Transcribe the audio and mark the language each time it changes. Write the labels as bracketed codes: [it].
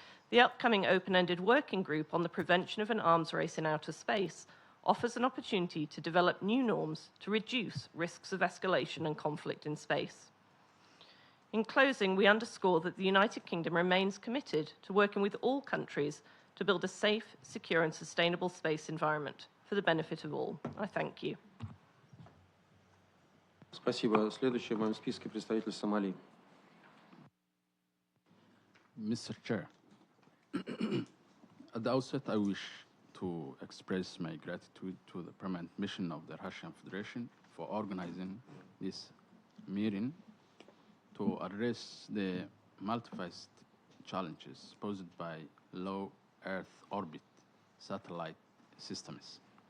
[en] The upcoming open-ended working group on the prevention of an arms race in outer space offers an opportunity to develop new norms to reduce risks of escalation and conflict in space. In closing, we underscore that the United Kingdom remains committed to working with all countries to build a safe, secure and sustainable space environment for the benefit of all. I thank you. [ru] Спасибо. Следующий в моем списке представитель Сомали. [en] Mr. Chair, at the outset, I wish to express my gratitude to the permanent mission of the Russian Federation for organizing this meeting to address the multifaceted challenges posed by low Earth orbit satellite systems.